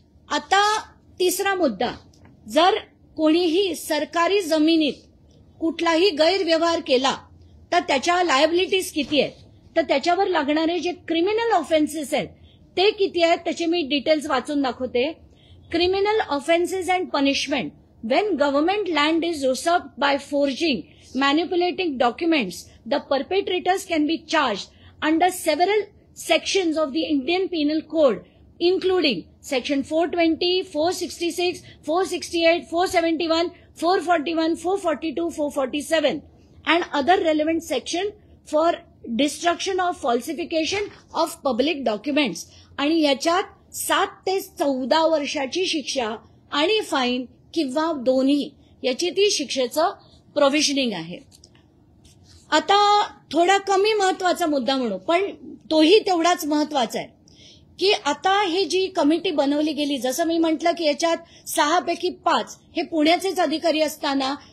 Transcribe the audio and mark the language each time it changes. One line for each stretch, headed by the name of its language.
Marathi: आता तिसरा मुद्दा, जर कोणीही सरकारी जमिनीत कुठलाही गैरव्यवहार केला तर त्याच्या लायबिलिटीज किती आहेत, तर त्याच्यावर लागणारे जे क्रिमिनल ऑफेन्सेस आहेत ते किती आहेत त्याचे मी डिटेल्स वाचून दाखवते.
English: Criminal offences and punishment when government land is usurped by forging, manipulating documents, the perpetrators can be charged under several sections of the Indian Penal Code, including Section 420, 466, 468, 471, 441, 442, 447, and other relevant section for destruction or falsification of public documents.
Marathi: आणि याच्यात 7 ते 14 वर्षाची शिक्षा आणि fine किंवा दोन्ही याची ती शिक्षेचं प्रोव्हिजनिंग आहे. आता थोडा कमी महत्वाचा मुद्दा म्हणू पण तोही तेवढाच महत्वाचा आहे की आता ही जी कमिटी बनवली गेली, जसं मी म्हटलं की याच्यात 6 पैकी 5 हे पुण्याचेच अधिकारी असताना